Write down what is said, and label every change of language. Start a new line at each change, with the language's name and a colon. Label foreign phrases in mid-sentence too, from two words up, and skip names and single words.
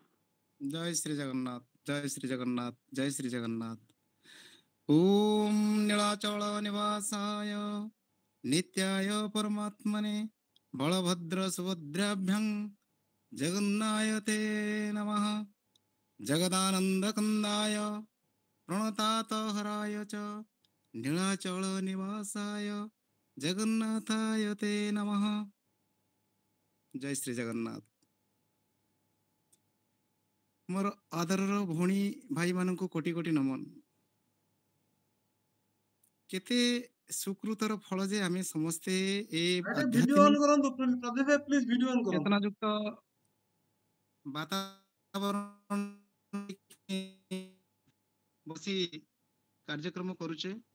Odia: ଜୟ ଶ୍ରୀ ଜଗନ୍ନାଥ, ଜୟ ଶ୍ରୀ ଜଗନ୍ନାଥ, ଜୟ ଶ୍ରୀ ଜଗନ୍ନାଥ।
Sanskrit: ଓಂ ନୀଳାଚଳ ନିବାସାୟ ନିତ୍ୟାୟ ପରମାତ୍ମନେ ବଳଭଦ୍ର ସୁଭଦ୍ରାଭ୍ୟାଂ ଜଗନ୍ନାୟତେ ନମଃ। ଜଗଦାନନ୍ଦ କନ୍ଦାୟ প্রণতাত হরায় চ নীলাচল নিবাসায় জগন্নাথায় তে নমঃ।
Odia: ଜୟ ଶ୍ରୀ ଜଗନ୍ନାଥ। ମୋର ଆଦରର ଭଉଣୀ ଭାଇମାନଙ୍କୁ କୋଟି କୋଟି ନମନ। କେତେ ସୁକୃତର ଫଳ ଯେ ଆମେ ସମସ୍ତେ ଏ
English: ଭିଡିଓ ଅନ୍
Odia: ଆଧ୍ୟାତ୍ମିକ କରନ୍ତୁ, ପ୍ରଦୀପ ଭାଇ ପ୍ଲିଜ
English: video on
Odia: କରନ୍ତୁ। ଚେତନାଯୁକ୍ତ ବାତାବରଣ ବସି କାର୍ଯ୍ୟକ୍ରମ କରୁଛେ।